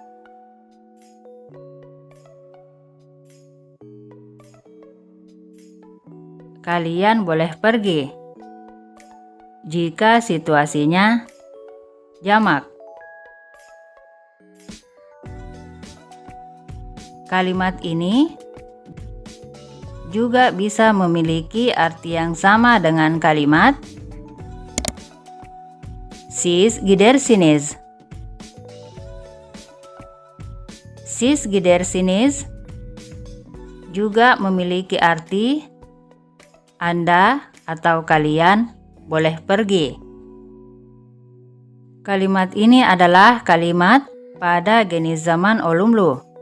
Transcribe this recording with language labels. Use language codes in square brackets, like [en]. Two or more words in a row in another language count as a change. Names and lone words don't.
[id] Kalian boleh pergi jika situasinya jamak. Kalimat ini juga bisa memiliki arti yang sama dengan kalimat [tr] siz gidersiniz. Siz gidersiniz [id] juga memiliki arti Anda atau kalian boleh pergi. Kalimat ini adalah kalimat pada jenis zaman olumlu.